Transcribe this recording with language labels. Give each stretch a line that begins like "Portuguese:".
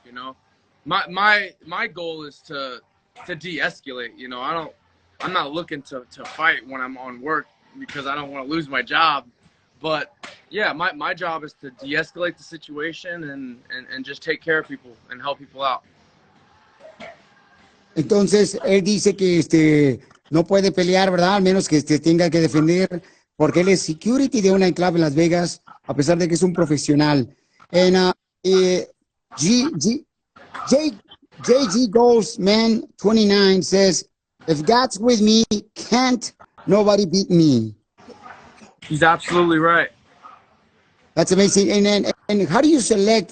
English: You know, my goal is to de-escalate. You know, I'm not looking to fight when I'm on work because I don't want to lose my job. But yeah, my job is to de-escalate the situation and just take care of people and help people out.
Spanish: Entonces, él dice que no puede pelear, ¿verdad? Al menos que tenga que defender, porque él es security de una enclave en Las Vegas, a pesar de que es un profesional.
English: And JG Goals Man 29 says, if God's with me, can't nobody beat me. He's absolutely right. That's amazing. And how do you select?